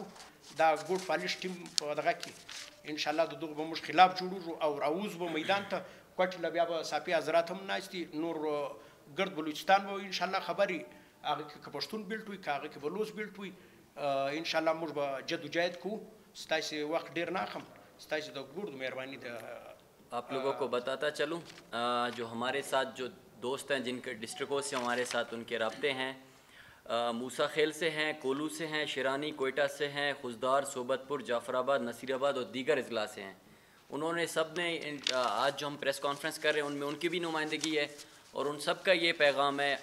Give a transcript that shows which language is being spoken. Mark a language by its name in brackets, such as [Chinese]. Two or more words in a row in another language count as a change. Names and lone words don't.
[Pashto] دا ګوډ پالش ټیم په دغه کې [Arabic] انشاءالله [Pashto] د دغه به موږ خلاف جوړوږو او راوځو به میدان ته. کوټې له بیا به صافي حضرات هم ناست دي، نور ګرد بلوچستان به [Arabic] انشاءالله [Pashto] خبرې هغه کې که پښتون بیلټ وي که هغه کې بلوچ بیلټ وي. [Arabic] انشاءالله [Pashto] موږ به جدوجہد کوو. ستاسې وخت ډېر نه اخلم، ستاسې د ګوډ مهرباني ده. [Urdu] آپ لوگوں کو بتاتا چلوں جو ہمارے ساتھ جو دوست ہیں جن کے ڈسٹرکٹوں سے ہمارے ساتھ ان کے ربطے ہیں، موسیٰ خیل سے ہیں، کوہلو سے ہیں، شیرانی کوئٹہ سے ہیں، خضدار، صحبت پور، جعفرآباد، نصیرآباد اور دیگر اضلاع سے ہیں. انہوں نے سب نے آج جو ہم [English] press conference [Urdu] کر رہے ہیں ان میں ان کی بھی نمائندگی ہے اور ان سب کا یہ پیغام ہے.